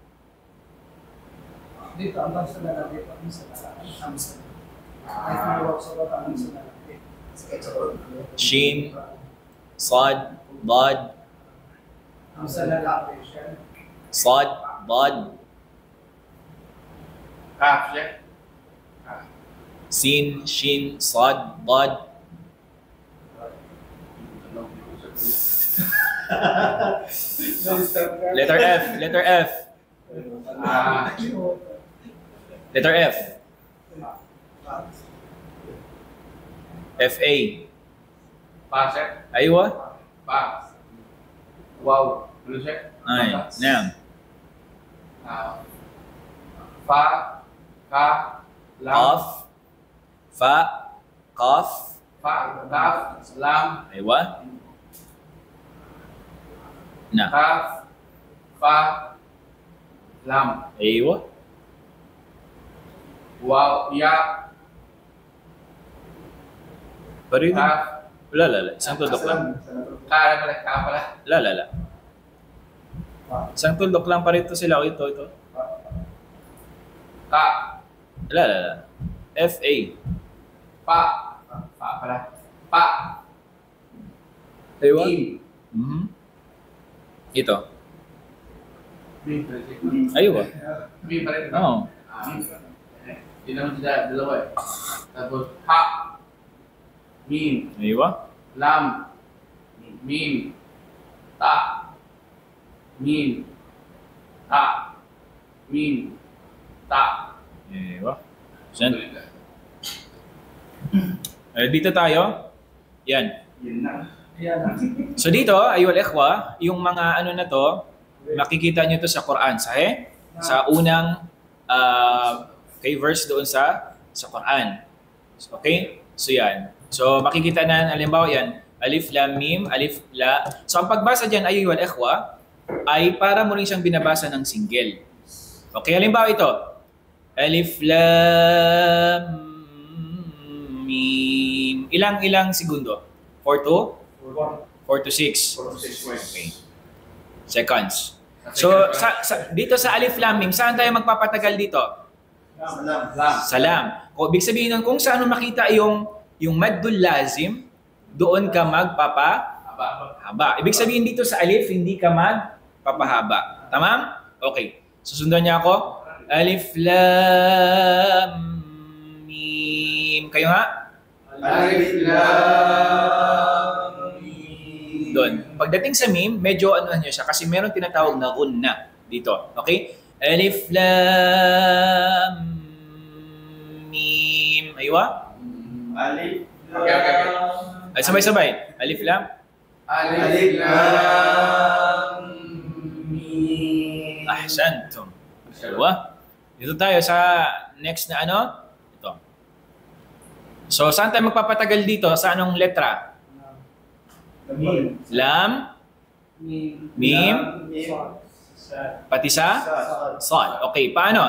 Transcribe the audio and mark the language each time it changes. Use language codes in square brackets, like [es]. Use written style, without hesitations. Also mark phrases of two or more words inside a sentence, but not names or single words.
[tl] Dito, ang bangsa na lang. Dito, ang bangsa na lang. Ay, kumawag sa baba, ang bangsa na lang. [ar] شين، صاد، ضاد, [tl] Ang bangsa na lang. [ar] صاد، ضاد, [tl] Kaf siya. [ar] سين، شين، صاد، ضاد. [en] Letter F, letter F. Letter F. F-A. [tl] Pa siya. [ar] Aywa? [tl] Pa. Wow. Ano siya? Ay, [ar] naam. فاء. كاف. لام. قاف، فاء، قاف. فاء. كاف. لام. Aywa? Na. كاف. فاء. لام. Aywa? Wow. Ya. [tl] Pero yun. [ar] Kaf. [tl] Lala. Isang tuldok lang. Ka pala. Ka pala. Lala. Isang tuldok lang pa rito sila. Ito. Ka. Lala. F-A. Pa. Pa pala. Pa. [ar] Aywa? Im. [tl] Mhm. Ito. [ar] Mi. Aywa? [tl] Mi pala. Oo. Yun naman sila. Dalawa eh. Tapos ha. [ar] Mim. Aywa? لام. ميم. تاء. ميم. تاء. ميم. تاء. Aywa? [tl] Saan? Dito tayo. Yan. So dito, [ar] أيها الإخوة, [tl] yung mga na to, makikita nyo to sa Quran. Sa unang kay verse doon sa Quran. Okay? So yan. So makikita na, halimbawa yan, [ar] ألف، لام، ميم، ألف، لا. [tl] So ang pagbasa dyan, [ar] أيها الإخوة, [tl] ay para mo rin siyang binabasa ng single. Okay? Halimbawa ito, [ar] ألف، لام، ميم. [tl] Ilang segundo? 4 to 6. [en] Okay. Seconds. [tl] So, dito sa [ar] ألف لام ميم, [tl] saan tayo magpapatagal dito? Sa lam. O, ibig sabihin nun, kung saan makita yung [ar] المد اللازم, [tl] doon ka magpapahaba. Ibig sabihin dito sa alif, hindi ka magpapahaba. Tamam? Okay. Susundan niya ako. [ar] ألف لام ميم. Kayo nga? ألف لام ميم. [tl] Doon. Pagdating sa mim, medyo niya siya kasi meron tinatawag na gunna dito. [ar] Okay? ألف لام ميم. Aywa? Alif [en] Okay. [tl] Ay, sabay-sabay. [ar] ألف لام. ألف لام ميم. Ahsantum. Aywa? [tl] Dito tayo sa next na ito. So, saan tayo magpapatagal dito? Sa anong letra? [ar] لام، ميم, [tl] pati sa sad. Okay, paano?